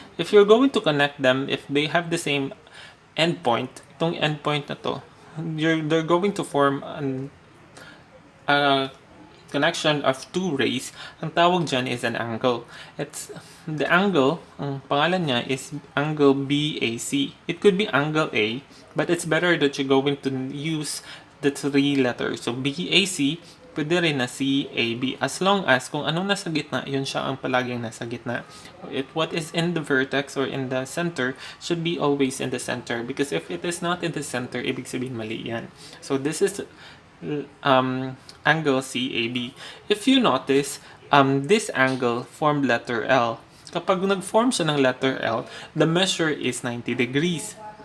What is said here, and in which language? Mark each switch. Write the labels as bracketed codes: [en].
[en] If you're going to connect them, if they have the same endpoint, [tl] itong endpoint na to, [en] they're going to form a connection of two rays. [tl] Ang tawag dyan [en] is an angle. It's the angle, [tl] ang pangalan niya [en] is angle BAC. It could be angle A, but it's better that you're going to use the 3 letters. [tl] So BAC, pwede rin na CAB. [en] As long as [tl] kung anong nasa gitna, yun siya ang palaging nasa gitna. [en] What is in the vertex or in the center should be always in the center. Because if it is not in the center, [tl] ibig sabihin mali yan. [en] So this is angle CAB. If you notice, this angle formed letter L. [tl] Kapag nag-form siya ng [en] letter L, the measure is 90 degrees.